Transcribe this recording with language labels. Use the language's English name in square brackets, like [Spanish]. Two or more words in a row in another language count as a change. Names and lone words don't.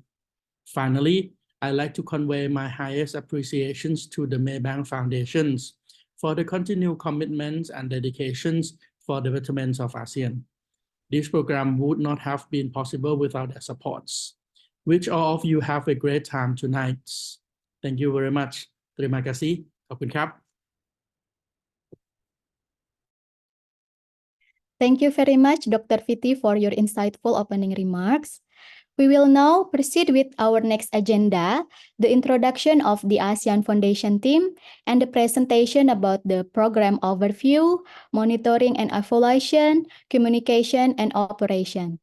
[English] Finally, I'd like to convey my highest appreciations to the Maybank Foundations for the continued commitments and dedications for the betterment of ASEAN. This program would not have been possible without their supports, which all of you have a great time tonight. Thank you very much. [Indonesian] Terima kasih. [Thai] ขอบคุณครับ [English] Thank you very much, Dr. Piti, for your insightful opening remarks. We will now proceed with our next agenda, the introduction of the ASEAN Foundation team and the presentation about the program overview, monitoring and evaluation, communication, and operation.